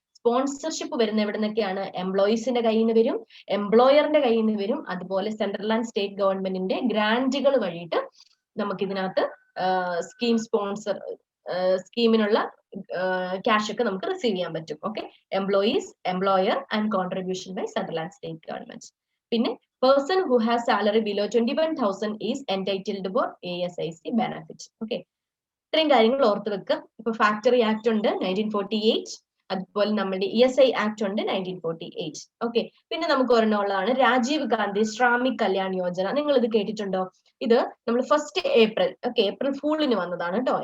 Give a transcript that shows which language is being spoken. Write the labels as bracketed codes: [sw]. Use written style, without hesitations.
[ml] Sponsorship വരുന്ന എവിടെ നിന്നൊക്കെയാണ്? എംപ്ലോയീസിന്റെ കയ്യിൽ നിന്ന് വരും, എംപ്ലോയറിന്റെ കയ്യിൽ നിന്ന് വരും, അതുപോലെ സെൻട്രൽ ആൻഡ് സ്റ്റേറ്റ് ഗവൺമെന്റിന്റെ ഗ്രാന്റുകൾ വഴിയിട്ട് നമുക്ക് ഇതിനകത്ത് സ്കീം സ്പോൺസർ സ്കീമിനുള്ള ക്യാഷ് ഒക്കെ നമുക്ക് റിസീവ് ചെയ്യാൻ പറ്റും. [en] Okay, employees, employer and contribution by central and state government. പിന്നെ person who has salary below 21,000 is entitled for ASIC benefit. [ml] Okay, ഇത്രയും കാര്യങ്ങൾ ഓർത്ത് വെക്കുക. ഇപ്പൊ ഫാക്ടറി ആക്ട് ഉണ്ട് 1948, അതുപോലെ നമ്മുടെ ESI ആക്ട് ഉണ്ട് 1948. ഓക്കെ, പിന്നെ നമുക്ക് ഒരെണ്ണമുള്ളതാണ് രാജീവ് ഗാന്ധി ശ്രാമിക് കല്യാൺ യോജന. നിങ്ങൾ ഇത് കേട്ടിട്ടുണ്ടോ? ഇത് നമ്മൾ 1st April, ഓക്കെ, ഏപ്രിൽ ഫൂളിന് വന്നതാണ് കേട്ടോ.